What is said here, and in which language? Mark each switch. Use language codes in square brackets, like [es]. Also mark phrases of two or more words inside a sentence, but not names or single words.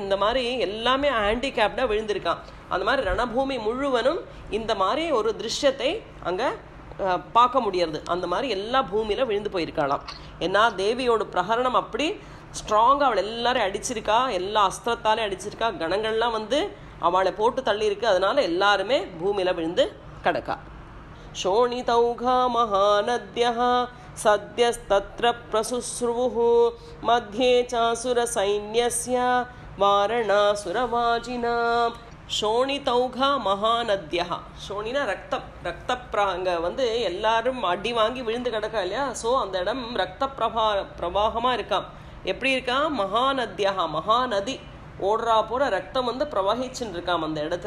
[ta] இந்த மாதிரி எல்லாமே ஹேண்டிகேப்டாக விழுந்திருக்கான். அந்த மாதிரி ரணபூமி முழுவதும் இந்த மாதிரி ஒரு திருஷ்யத்தை அங்கே பார்க்க முடியறது. அந்த மாதிரி எல்லா பூமியில் விழுந்து போயிருக்காளாம். ஏன்னா தேவியோட பிரகரணம் அப்படி ஸ்ட்ராங்காக அவளை எல்லாரும் அடிச்சிருக்கா, எல்லா அஸ்திரத்தாலே அடிச்சிருக்கா. கணங்கள்லாம் வந்து அவளை போட்டு தள்ளியிருக்கு. அதனால எல்லாருமே பூமியில் விழுந்து கிடக்கா. [sa] शोणितौघा महानद्यः सद्यस्तत्र प्रसुस्रुवुः मध्ये चासुरसैन्यस्य वारणासुरवाजिनाम्. शोणितौघा महानद्यः. [ta] ஷோணினா ரத்தம், அங்கே வந்து எல்லாரும் அடி வாங்கி விழுந்து கிடக்கா இல்லையா. ஸோ அந்த இடம் ரத்த பிரவாகமாக இருக்காம். எப்படி இருக்கா, மகாநத்யா, மகாநதி ஓடுறா போகிற ரத்தம் வந்து பிரவகிச்சுன்னு இருக்காம் அந்த இடத்துல.